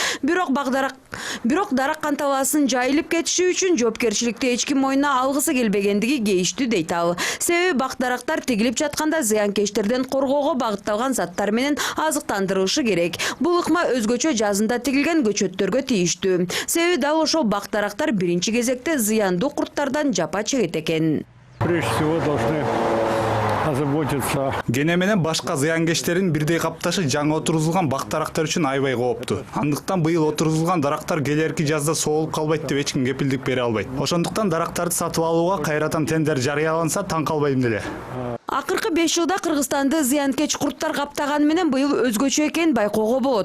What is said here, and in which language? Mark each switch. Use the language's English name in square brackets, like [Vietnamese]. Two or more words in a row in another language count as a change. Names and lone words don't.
[Kyrgyz] Бирок Даракан талаасын жайылып кетиши үчүн жоопкерчиликти эч ким мойнуна алгысы келбегендиги кейиштүү дейт ал. Себеби бак-дарактар тигилип жатканда зыянкечтерден коргоого багытталган заттар менен азыктандырылышы керек. Бул ыкма өзгөчө жазында тигилген көчөттөргө тийиштүү. Себеби дал ошол бак-дарактар биринчи кезекте зыяндуу курттардан жапа чегет экен. [Russian] Прежде всего должны озаботиться. [Kyrgyz] Гене менен башка зыянкечтердин бирдей капташы жаңы отургузулган бак-дарактар үчүн аябай кооптуу. Андыктан быйыл отургузулган дарактар келерки жазда соолуп калбайт деп эч ким кепилдик бере албайт. Ошондуктан дарактарды сатып алууга кайрадан тендер жарыяланса таң калбайм деле. Акыркы 5 жылда Кыргызстанды зыянкеч курттар каптаган менен быйыл өзгөчө экенин байкоого болот.